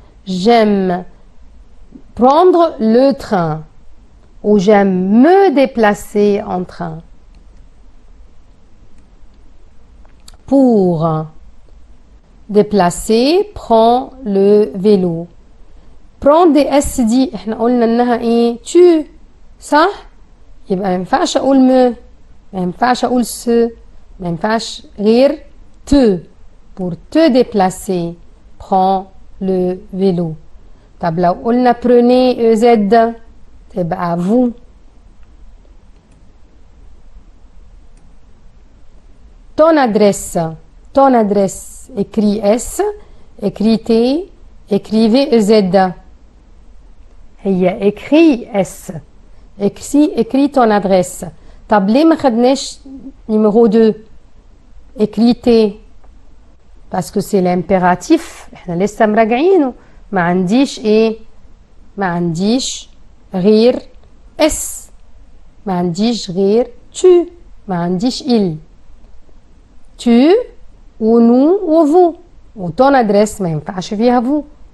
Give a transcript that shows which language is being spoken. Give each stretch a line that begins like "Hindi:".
French: J'aime prendre le train. Ou j'aime me déplacer en train. Pour déplacer, prends le vélo.
Arabic: prendre دي اس دي احنا قلنا انها ايه tu صح يبقى ما ينفعش اقول ما ينفعش اقول ce ما ينفعش غير te
French: pour te déplacer prends le vélo.
Arabic: طب لو قلنا prenez ez تبقى vous.
French: ton adresse écrit S écrit T écrivez EZ هي écrit S écrit ton adresse.
Arabic: طب ليه ما خدناش numéro 2 écrit T
French: parce que c'est l'impératif
Arabic: احنا لسه مراجعينه ما عنديش ايه ما عنديش غير S ما عنديش غير tu ما عنديش il tu ou nous ou vous ou ton adresse ما ينفعش فيها vous.